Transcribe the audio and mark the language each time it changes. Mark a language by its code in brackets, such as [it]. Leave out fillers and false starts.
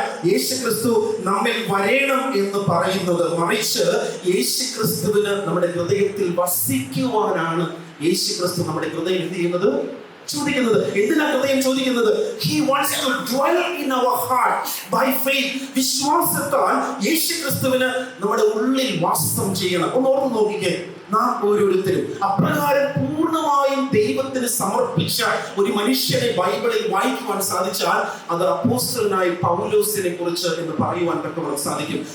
[ml] യേശുക്രിസ്തു നമ്മിൽ വരേണം എന്ന് പറയുന്നത്, മറിച്ച് യേശുക്രിസ്തുവിന് നമ്മുടെ ഹൃദയത്തിൽ വസിക്കുവാനാണ് യേശുക്രിസ്തു നമ്മുടെ ഹൃദയം എന്ത് ചെയ്യുന്നത്? ചോദിക്കുന്നത്. എന്തിനാ ഹൃദയം ചോദിക്കുന്നത്? [en] He wants to dwell in our heart by faith. [ml] വിശ്വാസത്താൽ യേശുക്രിസ്തുവിന് നമ്മുടെ ഉള്ളിൽ വാസം ചെയ്യണം. ഒന്ന് ഓർത്ത് നോക്കിക്കേ, നാം ഓരോരുത്തരും അപ്രകാരം പൂർണ്ണമായും ദൈവത്തിന് സമർപ്പിച്ച ഒരു മനുഷ്യനെ ബൈബിളിൽ വായിക്കുവാൻ സാധിച്ചാൽ അത് അപ്പോസ്തലനായ പൗലോസിനെ കുറിച്ച് എന്ന് പറയുവാൻ തക്കവണ്ണം സാധിക്കും.